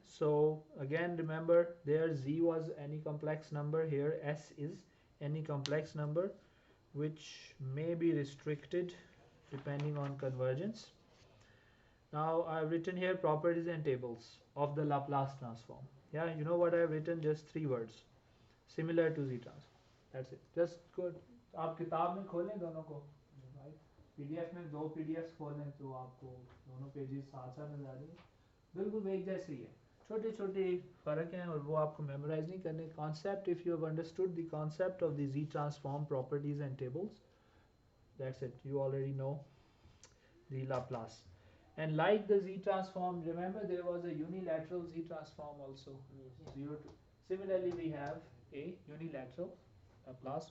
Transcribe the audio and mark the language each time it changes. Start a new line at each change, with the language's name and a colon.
English: So again remember there z was any complex number, here s is any complex number which may be restricted depending on convergence. Now I've written here properties and tables of the Laplace transform. Yeah, you know what I've written? Just 3 words. Similar to z transform. That's it. Just go.
Hindi: आप किताब में खोलें दोनों को, right? PDF में 2 PDFs खोलें तो आपको दोनों पेजेस साथ साथ नजर आ जाएंगे. बिल्कुल एक जैसे ही है. छोटे छोटे फर्क हैं और वो आपको मेमोराइज नहीं करने.
English: Concept, if you have understood the concept of the z transform properties and tables, that's it. You already know the Laplace. And like the z transform, remember there was a unilateral z transform also. Zero to. Similarly, we have a unilateral Laplace.